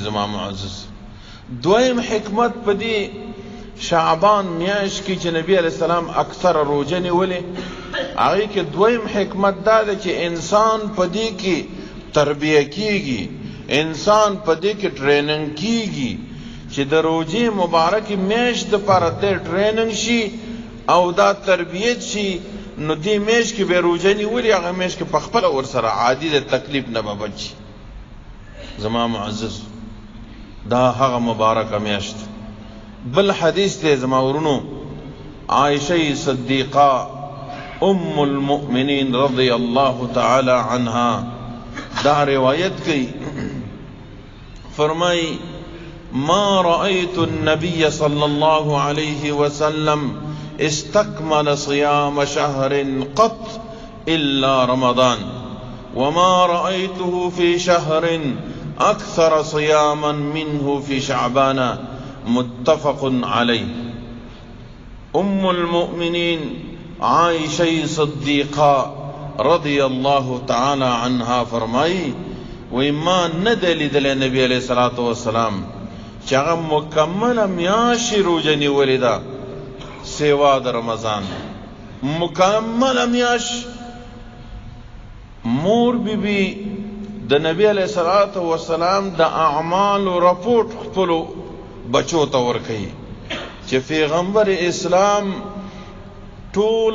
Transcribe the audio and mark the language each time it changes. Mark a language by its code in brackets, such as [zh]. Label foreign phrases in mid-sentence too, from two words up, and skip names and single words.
[ps] زما معزز دویم حکمت په دې شعبان میاشت کې چې نبی [ar] علیہ السلام [ps] اکثر روژه نیولې هغه کې دویم حکمت دا ده چې انسان په دې کې تربیه کیږي، انسان په دې کې ټریننګ کیږي چې د روزې مبارکې میاشت دپاره دی ټریننګ شي او دا تربیت شي، نو دې میاشت کې به روزه نیولي، هغه میاشت کې په خپله ورسره عادي د تکلیف نه به بچ شي. زما معزز دا هغه مبارکه میاشت. بل حدیث دی زما ورونو، عائشہ صدیقہ [ar] ام المؤمنین رضی اللہ تعالی عنہا [ps] دا روایت کی، [ar] فرمائی ما رأيت النبي صلى الله عليه وسلم استكمل صيام شهر قط إلا رمضان وما رأيته في شهر أكثر صياما منه في شعبان متفق عليه. ام المؤمنین عائشہ صدیقہ رضی اللہ تعالی عنہا [ps] فرمائی وی ما ندلی دل نبی [ar] علیہ الصلوۃ والسلام [ps] چې هغه مکمل میاشت روزه نیولې ده سوا د رمضان، مکمل میاشت. مور بی بی د نبی [ar] علیہ الصلوۃ والسلام [ps] د اعمال رپورټ خپل بچو ته ورکوي چې پیغمبر اسلام ټول